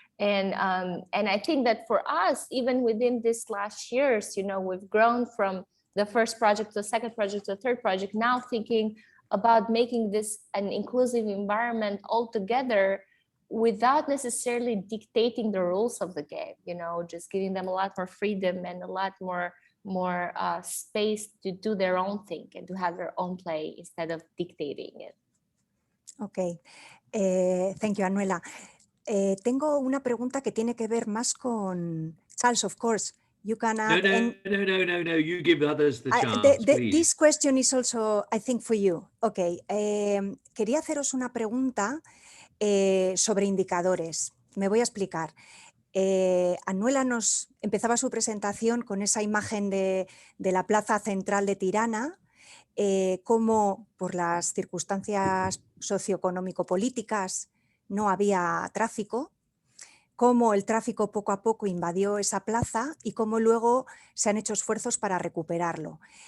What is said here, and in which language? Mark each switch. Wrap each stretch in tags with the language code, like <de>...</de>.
<en>And I think that for us, even within this last years, we've grown from the first project to the second project to the third project, now thinking about making this an inclusive environment altogether, without necessarily dictating the rules of the game, just giving them a lot more freedom and a lot more space to do their own thing and to have their own play instead of dictating it. Ok, thank you, Anuela.</en> <es>Tengo una pregunta que tiene que ver más con Charles,</es> <en>of course. You can add No. You give others the chance, please. This question is also, I think, for you.</en> <es>Ok, quería haceros una pregunta sobre indicadores. Me voy a explicar. Anuela nos empezaba su presentación con esa imagen de la plaza central de Tirana, cómo por las circunstancias socioeconómico-políticas no había tráfico, cómo el tráfico poco a poco invadió esa plaza y cómo luego se han hecho esfuerzos para recuperarlo.</es>